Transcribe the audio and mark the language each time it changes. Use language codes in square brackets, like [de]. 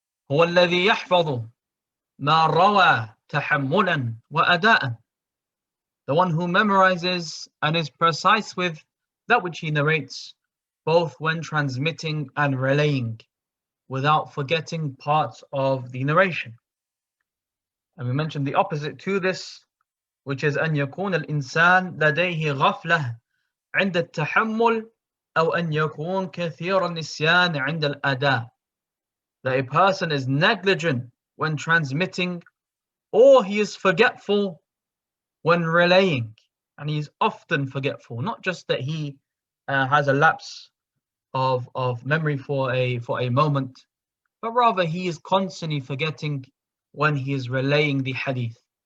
[ar] هو الذي يحفظ ما روى تحملا وأداء. [en] The one who memorizes and is precise with that which he narrates, both when transmitting and relaying, without forgetting parts of the narration. And we mentioned the opposite to this, which is [ar] أن يكون الإنسان لديه غفلة عند التحمل أو أن يكون كثير النسيان عند الأداء. [en] That a person is negligent when transmitting, or he is forgetful when relaying, and he is often forgetful. Not just that he has a lapse of memory for a moment, but rather he is constantly forgetting when he is relaying the hadith.